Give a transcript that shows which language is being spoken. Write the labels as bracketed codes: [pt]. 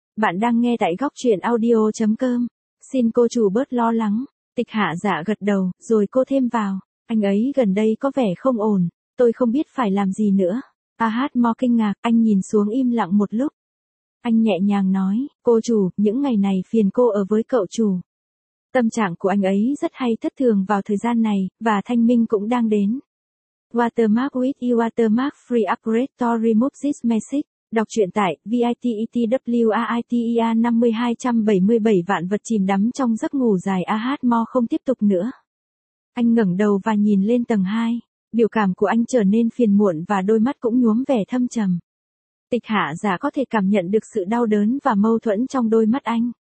[vi] Bạn đang nghe tại góc truyện audio.com, xin cô chủ bớt lo lắng, Tịch Hạ Dạ gật đầu, rồi cô thêm vào, anh ấy gần đây có vẻ không ổn. Tôi không biết phải làm gì nữa. Ahatmo kinh ngạc, anh nhìn xuống im lặng một lúc. Anh nhẹ nhàng nói, cô chủ, những ngày này phiền cô ở với cậu chủ. Tâm trạng của anh ấy rất hay thất thường vào thời gian này, và thanh minh cũng đang đến. [en] Watermark with you, watermark free upgrade to remove this message. [vi] Đọc truyện tại VITETWAITEA 50277 vạn vật chìm đắm trong giấc ngủ dài. Ahatmo không tiếp tục nữa. Anh ngẩng đầu và nhìn lên tầng 2. Biểu cảm của anh trở nên phiền muộn và đôi mắt cũng nhuốm vẻ thâm trầm. Tịch Hạ Dạ có thể cảm nhận được sự đau đớn và mâu thuẫn trong đôi mắt anh.